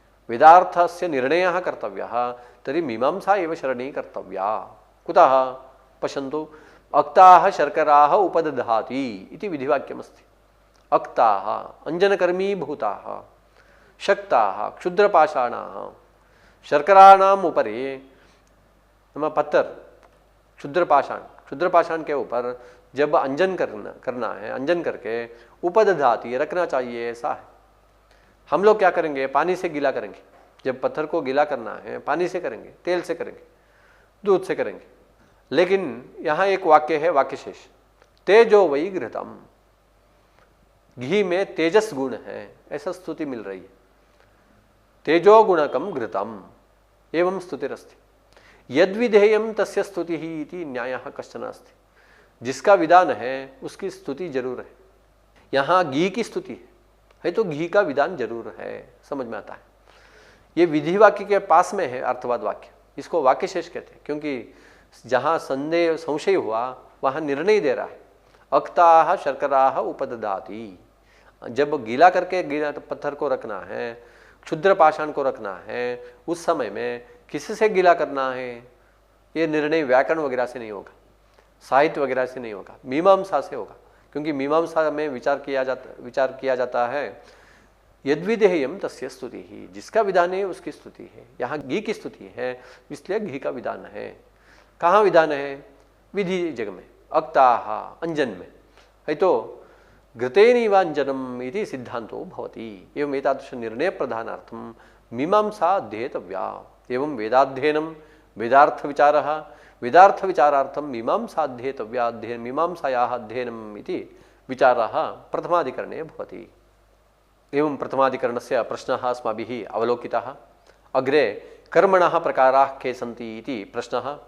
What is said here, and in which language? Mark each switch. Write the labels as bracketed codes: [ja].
[sa] वेदार्थस्य निर्णयः कर्तव्यः, तर्हि मीमांसा एव शरणी कर्तव्या। कुतः? पश्यन्तु, अक्ताः शर्कराः उपदधाति इति विधिवाक्यमस्ति। अक्ताः अंजनकर्मीभूताः, शक्ताः क्षुद्रपाषाणाः। शर्कराणाम उपरि [hi] पत्थर, क्षुद्रपाषाण के ऊपर जब अंजन करना है, अंजन करके उपदधाति रखना चाहिए, ऐसा है। हम लोग क्या करेंगे? पानी से गीला करेंगे। जब पत्थर को गीला करना है पानी से करेंगे, तेल से करेंगे, दूध से करेंगे। लेकिन यहाँ एक वाक्य है, वाक्य शेष, तेजो वही घृतम, घी में तेजस गुण है, ऐसा स्तुति मिल रही है। [sa] तेजो गुणकम घृतम एवं स्तुतिरस्ति। यद्विधेयम तस्य स्तुति ही इति न्यायः कश्चन अस्ति। [hi] जिसका विधान है उसकी स्तुति जरूर है। यहाँ घी की स्तुति है तो घी का विधान जरूर है, समझ में आता है। ये विधि वाक्य के पास में है अर्थवाद वाक्य, इसको वाक्य शेष कहते हैं, क्योंकि जहाँ संशय हुआ वहाँ निर्णय दे रहा है। [sa] अक्ताः शर्कराः उपदधाति, [hi] जब गीला करके पत्थर को रखना है, क्षुद्र पाषाण को रखना है, उस समय में किससे गीला करना है, ये निर्णय व्याकरण वगैरह से नहीं होगा, साहित्य वगैरह से नहीं होगा, मीमांसा से होगा। क्योंकि मीमांसा में विचार किया जाता है [sa] यद्विधेयम तस्य स्तुति ही, [hi] जिसका विधान है उसकी स्तुति है। यहाँ घी की स्तुति है, इसलिए घी का विधान है। कहाँ विधान है? विधि जग में, अक्ताः अंजन में है तो [sa] घृतेनैवांजनम इति सिद्धांतो भवति। एवं एतादृश निर्णय प्रधानार्थं मीमांसा अध्येतव्या। एवं वेदाध्ययनं वेदार्थविचारः, वेदार्थविचारार्थं मीमांसा अध्येतव्या, मीमांसायाः अध्ययनम् इति विचारः प्रथमाधिकरणे भवति। एवं प्रथमाधिकरणस्य प्रश्नः अस्माभिः अवलोकितः। अग्रे कर्मणः प्रकाराः के सन्ति इति प्रश्नः।